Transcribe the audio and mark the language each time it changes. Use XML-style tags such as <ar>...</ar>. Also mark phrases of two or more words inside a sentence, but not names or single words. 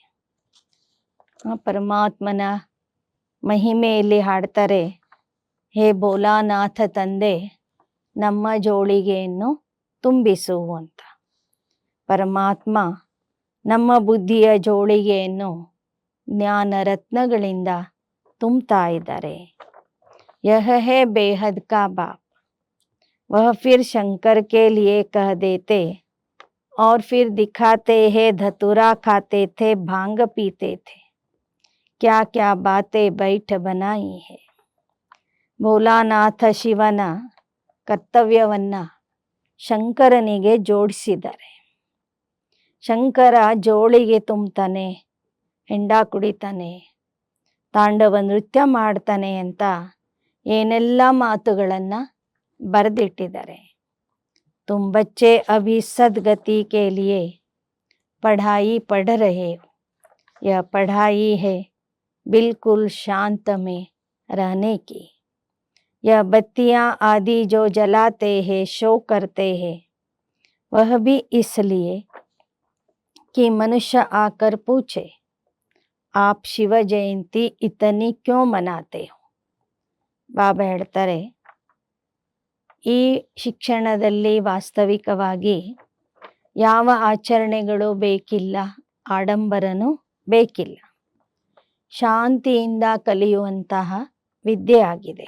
<kn>ಪರಮಾತ್ಮನ ಮಹಿಮೆಯಲ್ಲಿ ಹಾಡ್ತಾರೆ, ಹೇ ಭೋಲಾನಾಥ ತಂದೆ ನಮ್ಮ ಜೋಳಿಗೆಯನ್ನು ತುಂಬಿಸು ಅಂತ. ಪರಮಾತ್ಮ ನಮ್ಮ ಬುದ್ಧಿಯ ಜೋಳಿಗೆಯನ್ನು ಜ್ಞಾನ ರತ್ನಗಳಿಂದ ತುಂಬುತ್ತಾ ಇದ್ದಾರೆ.</kn> <hi>यह है बेहद का बाप. वह फिर शंकर के लिए कह देते और फिर दिखाते हैं धतूरा खाते थे भांग पीते थे क्या क्या बातें बैठ बनाई है.</hi> <kn>ಭೋಲಾನಾಥ ಶಿವನ ಕರ್ತವ್ಯವನ್ನ ಶಂಕರನಿಗೆ ಜೋಡಿಸಿದ್ದಾರೆ. ಶಂಕರ ಜೋಳಿಗೆ ತುಂಬ್ತಾನೆ, ಹೆಂಡ ಕುಡಿತಾನೆ, ತಾಂಡವ ನೃತ್ಯ ಮಾಡ್ತಾನೆ ಅಂತ ಏನೆಲ್ಲ ಮಾತುಗಳನ್ನು ಬರೆದಿಟ್ಟಿದ್ದಾರೆ.</kn> <hi>तुम बच्चे अभी सदगति के लिए पढ़ाई पढ़ रहे हो. यह पढ़ाई है बिल्कुल शांत में रहने की. यह बत्तियां आदि जो जलाते हैं शो करते हैं वह भी इसलिए कि मनुष्य आकर पूछे आप शिव जयंती इतनी क्यों मनाते हो.</hi> <kn>ಬಾಬಾ ಹೇಳ್ತಾರೆ, ಈ ಶಿಕ್ಷಣದಲ್ಲಿ ವಾಸ್ತವಿಕವಾಗಿ ಯಾವ ಆಚರಣೆಗಳು ಬೇಕಿಲ್ಲ, ಆಡಂಬರನೂ ಬೇಕಿಲ್ಲ. ಶಾಂತಿಯಿಂದ ಕಲಿಯುವಂತಹ ವಿದ್ಯೆ ಆಗಿದೆ.</kn>